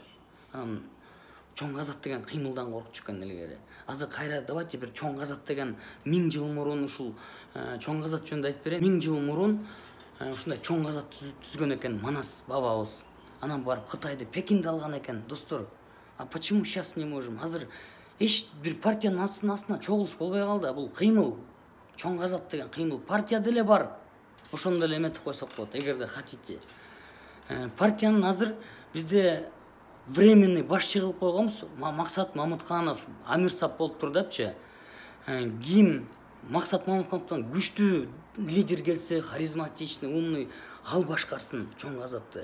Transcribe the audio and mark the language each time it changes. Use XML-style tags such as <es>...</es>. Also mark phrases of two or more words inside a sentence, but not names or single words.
<ky>Анан чоң азат деген кыймылдан коркчу экен илгери. Азыр кайра давайте бир чоң азат деген 1000 жыл мурун ушул чоң азат жөнүндө айтып берейин. 1000 жыл мурун ушундай чоң азат түзгөн экен Манас бабабыз. Анан барып Кытайды, Пекинди алган экен, достор.</ky> <ru>А почему сейчас не можем?</ru> <ky>Азыр эч бир партиянын астына чогулуш болбой калды. Бул кыймыл, чоң азат деген кыймыл. Партия деле бар. Ошондо эле эметип койсок болот, эгерде хотите. Партиянын азыр бизде временный башчы кылып койгонбуз. Максат Мамытканов, Амирсап болуп тур депчи. Ким Максат Мамыткановдон күчтүү лидер келсе,</ky> <ru>харизматичный, умный,</ru> <ky>ал башкарсын чоң азатты.</ky>